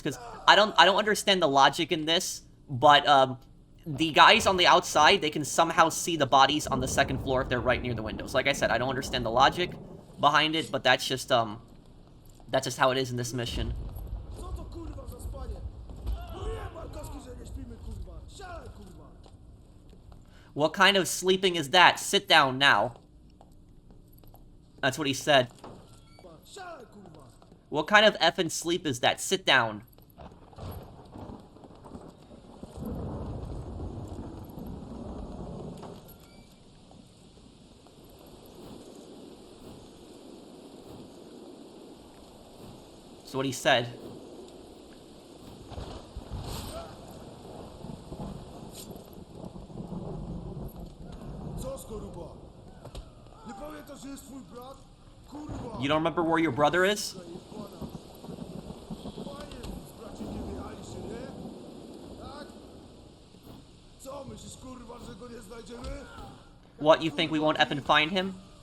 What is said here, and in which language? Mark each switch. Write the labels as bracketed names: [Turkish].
[English] Because I don't understand the logic in this, but the guys on the outside, they can somehow see the bodies on the second floor if they're right near the windows. Like I said, I don't understand the logic behind it, but that's just how it is in this mission. [Polish] Co to kurwa za spanie? No nie, Markowski, że nie śpimy, kurwa. Siadaj, kurwa. [English] What kind of sleeping is that? Sit down now. That's what he said. [Polish] Siadaj, kurwa. [English] What kind of effing sleep is that? Sit down. That's what he said. [Polish] Co, skoruba? Nie pamiętasz, że jest twój brat? Kurwa. [English] You don't remember where your brother is? [Polish] Panie, z braci nie wyjechaliście, nie? Tak? Co, myślisz, kurwa, że go nie znajdziemy? [English] What, you think we won't effing find him?